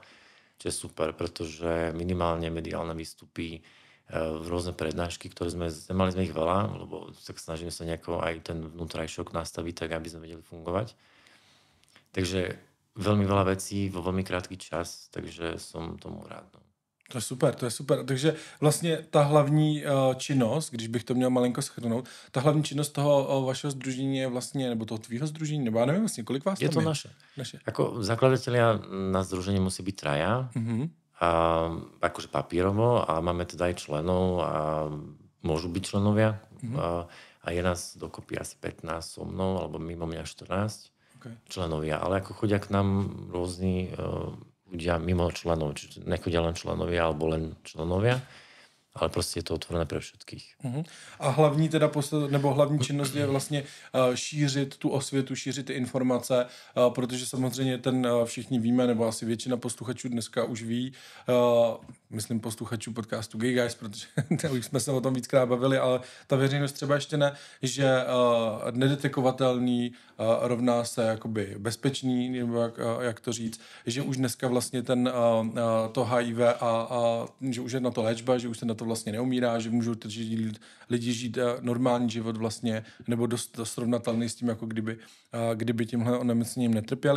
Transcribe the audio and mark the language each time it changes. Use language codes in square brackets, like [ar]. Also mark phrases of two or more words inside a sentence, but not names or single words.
[sk] Čo je super, pretože minimálne mediálne výstupy, rôzne prednášky, ktoré mali sme ich veľa, lebo tak snažíme sa nejako aj ten vnútrajšok nastaviť tak, aby sme vedeli fungovať. Takže veľmi veľa vecí vo veľmi krátky čas, takže som tomu rád. No. To je super, to je super. [cs] Takže vlastně ta hlavní činnost, když bych to měl malinko shrnout, ta hlavní činnost toho vašeho sdružení je vlastně, nebo toho tvýho sdružení, nebo já nevím vlastně, kolik vás Je tam to je? naše. [sk] Ako zakladatelia na združení musí byť traja, a akože papírovo, a máme teda aj členov a môžu byť členovia. A je nás dokopy asi 15 so mnou, alebo mimo mňa 14 členovia. Ale ako chodia k nám rôzni ľudia mimo členov, čiže nechodia len členovia alebo len členovia, ale prostě je to otvorené pre všetkých. [cs] A hlavní teda nebo hlavní činnost je vlastně šířit tu osvětu, šířit ty informace, protože samozřejmě všichni víme, nebo asi většina posluchačů dneska už ví, myslím posluchačů podcastu Gay Guys, protože už jsme se o tom víckrát bavili, ale ta veřejnost třeba ještě ne, že nedetekovatelný rovná se jakoby bezpečný, nebo jak to říct, že už dneska vlastně to HIV a že už je na to léčba, že už se na to vlastně neumírá, že můžou lidi žít normální život vlastně, nebo dost srovnatelný s tím, jako kdyby tímhle onemocněním netrpěli.